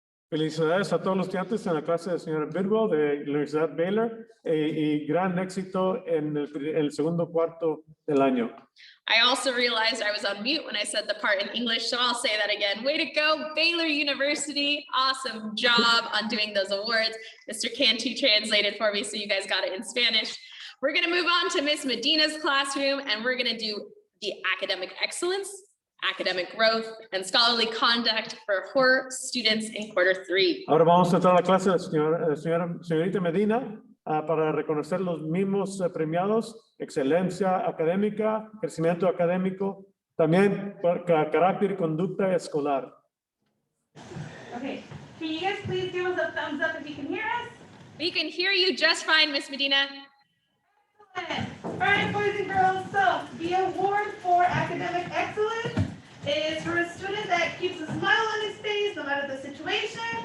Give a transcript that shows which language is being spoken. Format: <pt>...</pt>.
<es>Felicidades a todos los estudiantes en la clase de la señora Bidwell de la Universidad Baylor y gran éxito en el segundo cuarto del año.</es> <en>I also realized I was on mute when I said the part in English, so I'll say that again. Way to go, Baylor University. Awesome job on doing those awards. Mr. Cantu translated for me, so you guys got it in Spanish. We're going to move on to Miss Medina's classroom, and we're going to do the academic excellence, academic growth, and scholarly conduct for her students in quarter three.</en> <es>Ahora vamos a entrar a la clase de la señorita Medina para reconocer los mismos premiados, excelencia académica, crecimiento académico, también por carácter y conducta escolar.</es> <en>Okay, can you guys please give us a thumbs up if you can hear us? We can hear you just fine, Miss Medina. All right, boys and girls, so the award for academic excellence is for a student that keeps a smile on his face no matter the situation.</en>